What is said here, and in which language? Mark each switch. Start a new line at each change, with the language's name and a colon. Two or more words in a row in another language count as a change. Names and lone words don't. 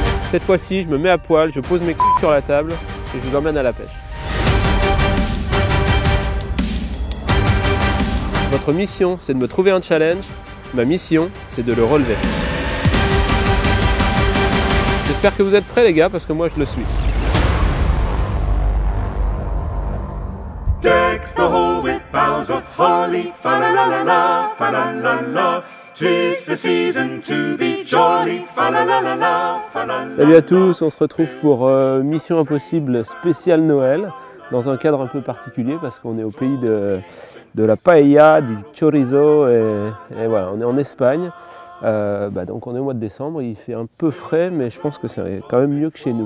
French: Cette fois-ci, je me mets à poil, je pose mes couilles sur la table et je vous emmène à la pêche. Votre mission, c'est de me trouver un challenge. Ma mission, c'est de le relever. J'espère que vous êtes prêts les gars, parce que moi je le suis.
English: Deck the hall with boughs of holly, fa la la la la, fa la la la. 'Tis the season to be jolly, fa la la la la, fa la la.
French: Salut à tous, on se retrouve pour Mission Impossible spécial Noël, dans un cadre un peu particulier parce qu'on est au pays de la paella, du chorizo et voilà, on est en Espagne. Donc on est au mois de décembre, il fait un peu frais mais je pense que c'est quand même mieux que chez nous.